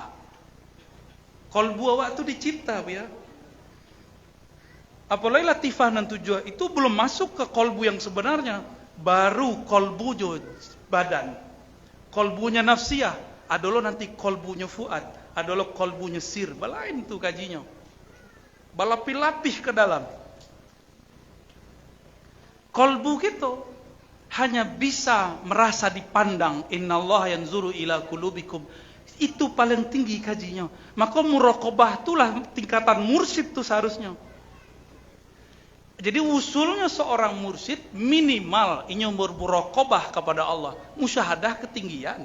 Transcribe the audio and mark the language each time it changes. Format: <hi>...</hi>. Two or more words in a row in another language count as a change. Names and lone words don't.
<min>Kolbu awak tu dicipta, ya.</min> <id>Apalagi latifah dan tujuan itu belum masuk ke kolbu yang sebenarnya, baru kolbu jo badan. Kolbunya nafsiyah, adalah nanti kolbunya fuad, adalah kolbunya sir,</id> <min>balain tu kajinya. Balapih-lapih ke dalam.</min> <id>Kolbu kita hanya bisa merasa dipandang.</id> <ar>Innallaha yanzuru ila qulubikum.</ar> <id>Itu paling tinggi kajinya. Maka muraqabah itulah tingkatan mursyid itu seharusnya. Jadi usulnya seorang mursyid minimal inyo bermuraqabah kepada Allah, musyahadah ketinggian.</id>